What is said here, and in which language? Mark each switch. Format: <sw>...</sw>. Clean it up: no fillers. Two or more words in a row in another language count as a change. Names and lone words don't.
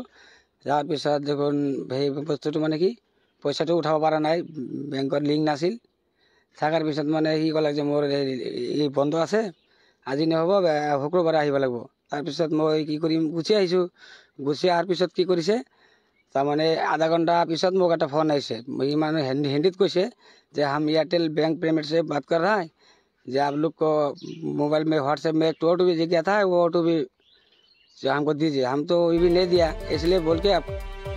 <as>যাৰ পিছত দেখোন সেই বস্তুটো মানে কি, পইচাটো উঠাব পৰা নাই, বেংকত লিংক নাছিল। থকাৰ পিছত মানে সি ক'লে যে মোৰ এই বন্ধ আছে, আজি নহ'ব, শুক্ৰবাৰে আহিব লাগিব। তাৰপিছত মই কি কৰিম, গুচি আহিছোঁ। গুচি অহাৰ পিছত কি কৰিছে, তাৰমানে আধা ঘণ্টা পিছত মোক এটা ফোন আহিছে। ই মানে হিন্দীত কৈছে যে</as> <hi>हम एयरटेल बैंक पेमेंट से बात कर रहा है, जो आप लोग को मोबाइल में व्हाट्सएप में एक OTP दिया था, वो OTP जो हमको दीजिए। हम तो ये भी नहीं दिया, इसलिए बोल के आप</hi>